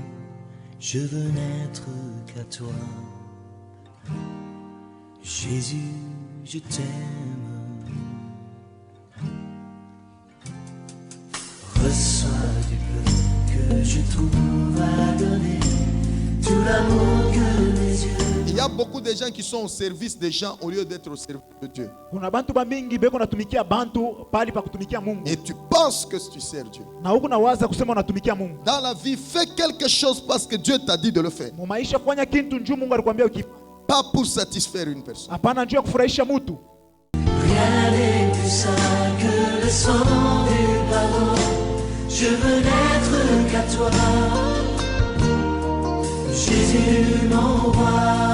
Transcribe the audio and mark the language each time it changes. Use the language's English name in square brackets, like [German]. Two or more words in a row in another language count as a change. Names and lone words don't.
[French] Je veux n'être qu'à toi. Jésus, je t'aime. Reçois du peu que je trouve à donner, tout l'amour que mes yeux. Il y a beaucoup de gens qui sont au service des gens au lieu d'être au service de Dieu. [Swahili] Kuna bantu bamingi beko natumikia bantu pali pa kutumikia Mungu. [French] Et tu penses que tu sers Dieu. [Swahili] Na huku nawaza kusema unatumikia Mungu. [French] Dans la vie, fais quelque chose parce que Dieu t'a dit de le faire. [Swahili] Mu maisha fanya kitu njoo Mungu alikwambia ukifa. [French] Pas pour satisfaire une personne. [Swahili] Hapana njoo kufurahisha mtu. [French] Rien n'est plus sain que le sang du pardon. Je veux n'être qu'à toi. Jésus, mon roi.